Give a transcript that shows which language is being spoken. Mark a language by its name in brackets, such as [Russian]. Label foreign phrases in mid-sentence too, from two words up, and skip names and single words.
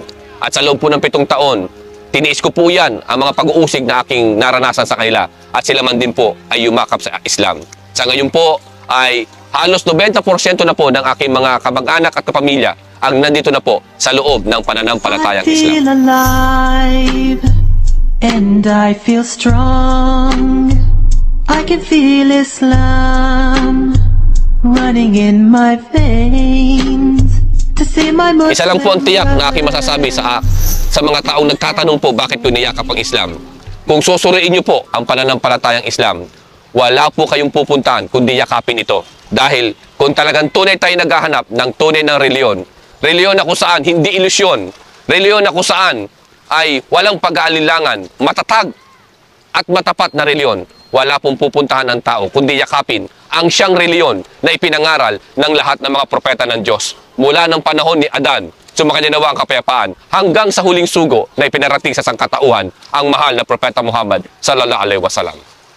[Filipino] At sa loob po ng 7 taon, tiniis ko po yan ang mga pag-uusig na aking naranasan sa kanila at sila man din po ay yumakap sa Islam. Sa ngayon po ay halos 90% na po ng aking mga kamag-anak at kapamilya ang nandito na po sa loob ng pananampalatayang Islam. [English] And I feel strong. I can feel Islam running in my veins. To see my [Filipino] Isa lang po ang tiyak na aking masasabi sa mga taong nagtatanong po bakit ko niyakap ang Islam. Kung susuriin niyo po ang pananampalatayang Islam, wala po kayong pupuntahan kundi yakapin ito. Dahil kung talagang tunay tayo naghahanap ng tunay ng reliyon, reliyon na kung saan hindi ilusyon, reliyon na kung saan ay walang pag-aalilangan, matatag at matapat na reliyon, wala pong pupuntahan ng tao, kundi yakapin ang siyang reliyon na ipinangaral ng lahat ng mga propeta ng Diyos. Mula ng panahon ni Adan, sumakanya nawa ang kapayapaan, hanggang sa huling sugo na ipinarating sa sangkatauhan ang mahal na propeta Muhammad [Arabic] صلى الله عليه وسلم.